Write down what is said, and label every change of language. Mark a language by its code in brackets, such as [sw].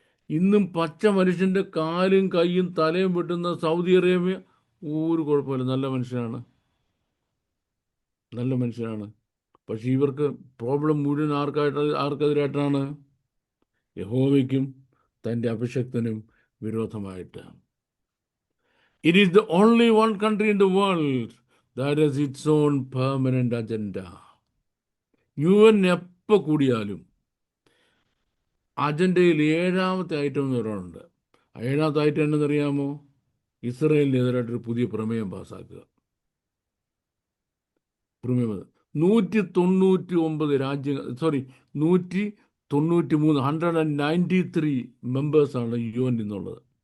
[ml] ഇന്നും പച്ച മനുഷ്യൻ്റെ കാലും കൈയും തലയും വെട്ടുന്ന സൗദി അറേബ്യ ഒരു കുഴപ്പമില്ല, നല്ല മനുഷ്യനാണ്. പക്ഷെ ഇവർക്ക് പ്രോബ്ലം മുഴുവൻ ആർക്കെതിരായിട്ടാണ്? യഹോവയ്ക്കും തൻ്റെ അഭിഷക്തനും വിരോധമായിട്ട്. [en] It is the only one country in the world that has its own permanent agenda. [ml] UN എപ്പോൾ കൂടിയാലും അജണ്ടയിൽ 7ാമത്തെ ഐറ്റം എന്ന് പറയുന്നുണ്ട്. 7ാമത്തെ ഐറ്റം എന്നറിയാമോ? ഇസ്രായേലിനെതിരായിട്ടൊരു പുതിയ പ്രമേയം പാസ്സാക്കുക. 193 രാജ്യങ്ങൾ, 193 മെമ്പേഴ്സാണ് UN എന്നുള്ളത്.